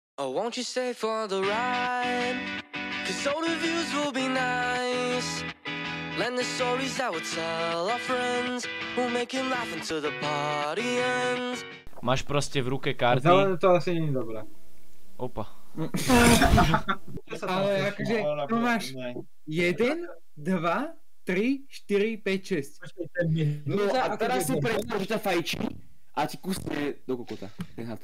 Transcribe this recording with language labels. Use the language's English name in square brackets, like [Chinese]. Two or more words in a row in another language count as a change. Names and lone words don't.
[English] Oh, won't you stay for the ride? Cause all the views will be nice. Lend the stories that we'll tell our friends. We'll make him laugh until the party ends. [Slovak] Máš proste v ruke karty. Zelené to asi nie je dobré. Opa. Ale akože, tu máš 1, 2, 3, 4, 5, 6. No a teraz si predstav, že ťa fajčí a ti kusne do kokota, ten had.